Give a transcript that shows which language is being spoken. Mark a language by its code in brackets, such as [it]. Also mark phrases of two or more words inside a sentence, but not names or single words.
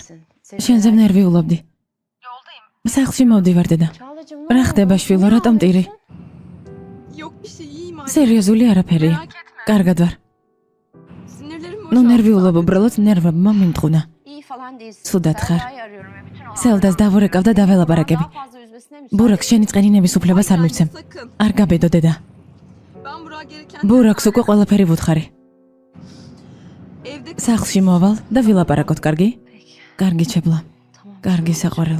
[ka] შენზე ვნერვიულობდი. სახლში მოვდივარ დედა. [tr] Çağlacığım, [ka] რა ხდება შვილო, რატომ ტირი? [tr] Yok bir şey iyiyim anne. [ka] სერიოზული არაფერია. [tr] Merak etme. [ka] კარგად ვარ. [tr] Sinirlerim [ka] ნუ [tr] boşaldı. [ka] ნერვიულობ, უბრალოდ ნერვებმა მიმტყუნა. [tr] İyi falan değilsin. [ka] ცუდად ხარ. [tr] Serra'yı arıyorum ve bütün o [ka] სელდას დავურეკავ და დაველაპარაკები. [tr] daha fazla üzmesine müsaade [ka] ბურაკ შენი წყენინების უფლებას არ მივცემ. [tr] Sakın. [ka] არ გაბედო დედა. [tr] Ben gereken [ka] ბურაკს უკვე ყველაფერი ვუთხარი. [tr] evde [ka] სახლში მოვალ და ვილაპარაკოთ, კარგი? კარგი ჩებლა. კარგი საყვარელო.